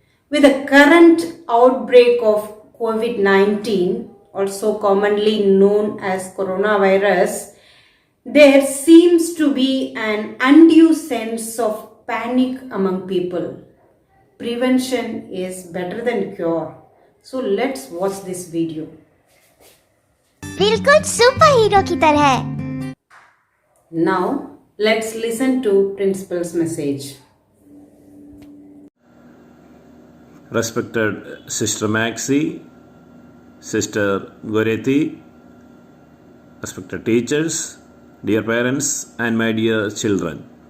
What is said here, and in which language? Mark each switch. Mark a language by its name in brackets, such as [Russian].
[English] With the current outbreak of COVID-19, also commonly known as coronavirus, there seems to be an undue sense of panic among people. Prevention is better than cure. So let's watch this video. [Hindi] बिल्कुल super hero की तरह। [English] Now let's listen to principal's message. Respected Sister Maxi, Sister Gorethi, respected teachers, dear parents, and my dear children.